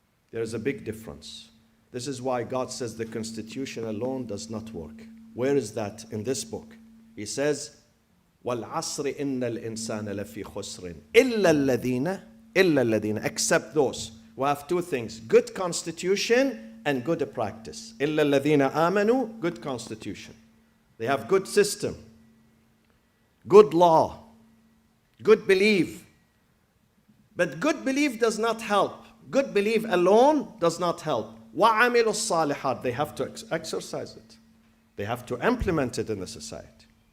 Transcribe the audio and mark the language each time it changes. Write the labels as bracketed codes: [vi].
[en] There is a big difference. This is why God says the constitution alone does not work. Where is that in this book? He says, [ar] وَالْعَصْرِ إِنَّ الْإِنسَانَ لَفِي خُسْرٍ إِلَّا الَّذِينَ [en] except those who have two things, good constitution and good practice. [ar] إِلَّا الَّذِينَ آمَنُوا, [en] good constitution. They have good system, good law, good belief. But good belief does not help. Good belief alone does not help. [ar] وَعَمِلُوا الصَّالِحَاتِ, [en] they have to exercise it. They have to implement it in the society.